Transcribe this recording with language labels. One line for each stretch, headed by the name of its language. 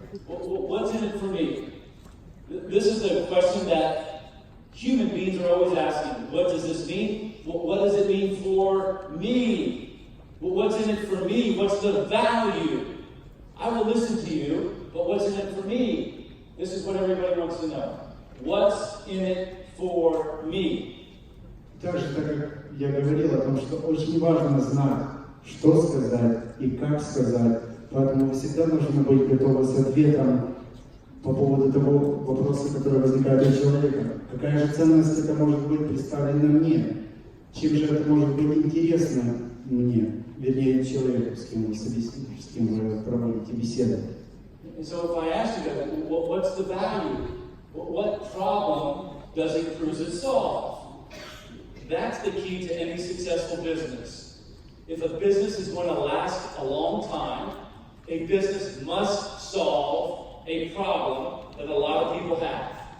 English: What's in it for me? This is the question that human beings are always asking. What does this mean? What does it mean for me? What's in it for me? What's the value? I will listen to you, but what's in it for me? This is what everybody wants to know. What's in it for me?
Russian: Также, так как я говорил о том, что очень важно знать, что сказать и как сказать, поэтому вы всегда должны быть готовы с ответом по поводу того вопроса, который возникает у человека. Какая же ценность это может быть представлена мне? Чем же это может быть интересно мне, вернее, человеку, с кем вы проводите беседу?
English: And so if I ask you that, what's the value? What problem does it cruise it solve? that's the key to any successful business. If a business is going to last a long time, a business must solve a problem that a lot of people have.